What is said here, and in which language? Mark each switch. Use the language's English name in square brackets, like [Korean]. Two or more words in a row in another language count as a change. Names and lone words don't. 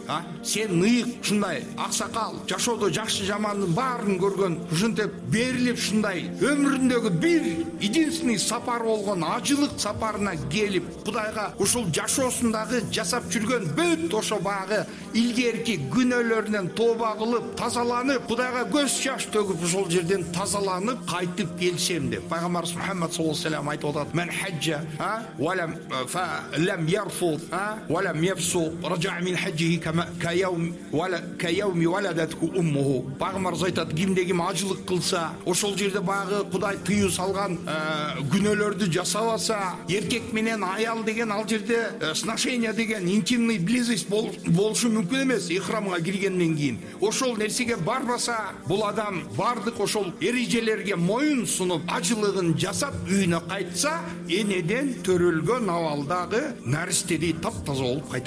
[Kyrgyz] Сен ыйык ушундай аксакал, жашоодо жакшы жамандын баарын көргөн, ушинтип берилип ушундай өмүрүндөгү бир единственный сапар болгон ажылык сапарына келип, Кудайга ушул жашоосундагы жасап жүргөн бүт ошо багы илгерки күнөөлөрүнөн тооба кылып, тазаланып, Кудайга көз жаш төгүп ошол жерден тазаланып кайтып келсем деп. [Arabic] Пайгамбарыбыз Мухаммад صلى الله عليه وسلم [Kyrgyz] айтып атат: [Arabic] "من حج لم يرفث, ولم يفسق رجع من حجه كيوم ولدته امه." [Kyrgyz] Пайгамбар айтат, кимде ким ажылык кылса, ошол жерде багы Кудай тыюу салган күнөөлөрдү жасабаса, эркек менен аял деген ал жерде сношение деген [Russian] интимный близость [Kyrgyz] болушу мүмкүн эмес. Ихрамга киргенден кийин ошол нерсеге барбаса, бул адам бардык ошол эрежелерге моюн сунуп, ажылыгын жасап үйүнө кайтса, энеден төрөлгөн абалдагы наристеди таптаза болуп кайтат.